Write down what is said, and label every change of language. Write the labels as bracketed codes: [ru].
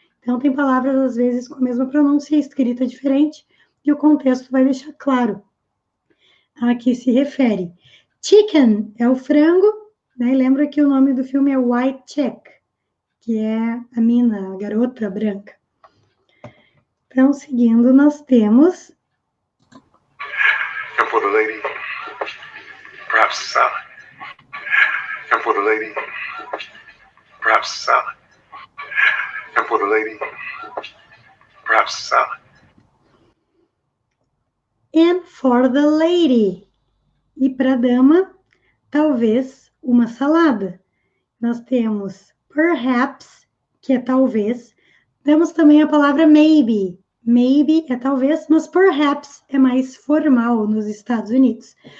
[pt] Então, tem palavras, às vezes, com a mesma pronúncia, escrita diferente, e o contexto vai deixar claro a que se refere. Chicken é o frango, né? E lembra que o nome do filme é White Check, que é a mina, a garota branca. Então, seguindo, nós temos... [en] And for the lady, perhaps a salad. And for the lady, perhaps a salad. And for the lady, perhaps a salad. And for the lady. [pt] E para a dama, talvez uma salada. Nós temos perhaps, que é talvez. Temos também a palavra maybe. Maybe é talvez, mas perhaps é mais formal nos Estados Unidos.